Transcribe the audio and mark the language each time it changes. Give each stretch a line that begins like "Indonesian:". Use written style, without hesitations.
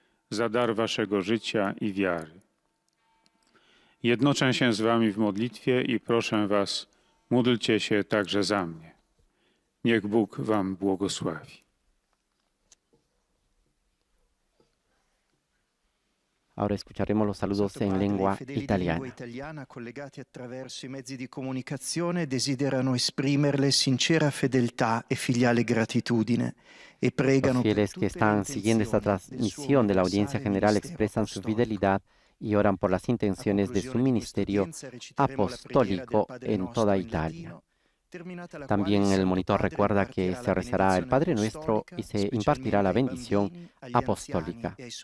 Polish: Za dar waszego życia i wiary. Jednoczę się z wami w modlitwie i proszę was, módlcie się także za mnie. Niech Bóg wam błogosławi.
Spanish: Ahora escucharemos los saludos en lengua italiana.
Italian: Italiana collegati attraverso i mezzi di comunicazione desiderano esprimerle sincera fedeltà e filiale gratitudine e pregano
Spanish: Los fieles que están siguiendo esta transmisión de la audiencia general expresan su fidelidad y oran por las intenciones de su ministerio apostólico en toda Italia. También el monitor recuerda que se rezará el Padre Nuestro y se impartirá la bendición apostólica.